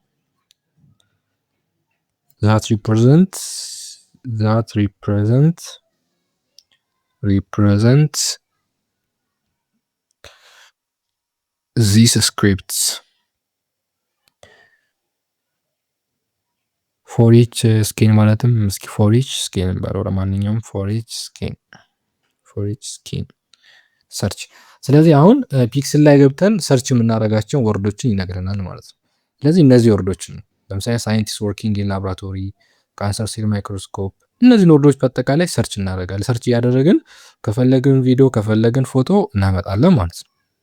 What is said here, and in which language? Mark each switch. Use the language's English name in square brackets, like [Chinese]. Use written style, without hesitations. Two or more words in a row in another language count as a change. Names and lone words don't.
[English] that represents these scripts for each skin [Amharic] ማለትም እስኪ [English] for each skin [Amharic] ባለው ለማንኛውም [English] for each skin [Amharic] ሰርች። ስለዚህ አሁን ፒክስል ላይ ገብተን ሰርች የምናደርጋቸው ወርዶችን ይነግረናል ማለት ነው። ስለዚህ እነዚህ ወርዶችን ለምሳሌ [English] scientist working in laboratory, cancer cell microscope [Amharic] እነዚህን ወርዶች በአጠቃላይ ሰርች እናደርጋለን። ሰርች እያደረግን ከፈለግን ቪዲዮ ከፈለግን ፎቶ እናመጣለን ማለት ነው።